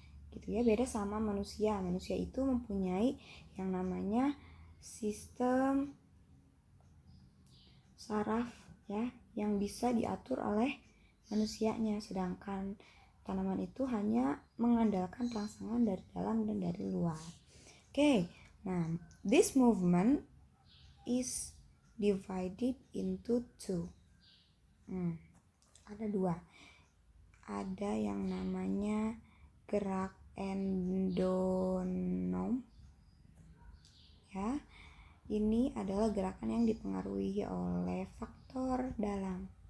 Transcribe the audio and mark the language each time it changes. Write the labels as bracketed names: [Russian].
[Indonesian] Gitu ya, beda sama manusia. Manusia itu mempunyai yang namanya sistem saraf ya, yang bisa diatur oleh manusianya, sedangkan tanaman itu hanya mengandalkan rangsangan dari dalam dan dari luar. [English] Oke, nah this movement is divided into two. [Indonesian] Ada dua. Ada yang namanya gerak endonom ya. Ini adalah gerakan yang dipengaruhi oleh faktor dalam.